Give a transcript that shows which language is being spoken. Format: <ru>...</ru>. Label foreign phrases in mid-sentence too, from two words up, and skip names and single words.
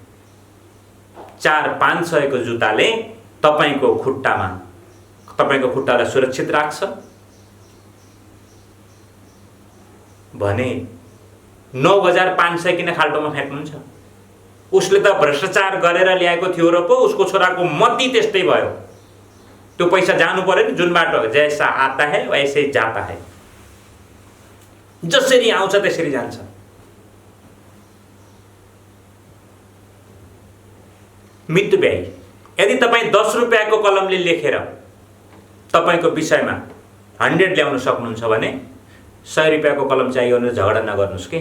<ne>400-500 को जुत्ताले तपाईको खुट्टालाई सुरक्षित राख्छ भने 9,500 किन खाल्टोमा फ्याँक्नुहुन्छ? उसले त भ्रष्टाचार गरेर ल्याएको थियो र पो उसको छोराको मती त्यस्तै भयो। त्यो पैसा जानु पर्यो नि जुन बाटो,</ne> <hi>जैसा आता है वैसे ही जाता है।</hi> <ne>जसरी आउँछ त्यसरी जान्छ। मितव्ययी। यदि तपाईँ 10 रुपैयाँको कलमले लेखेर तपाईको विषयमा 100 ल्याउन सक्नुहुन्छ भने 100 रुपैयाँको कलम चाहियो भने झगडा नगर्नुस् के।</ne>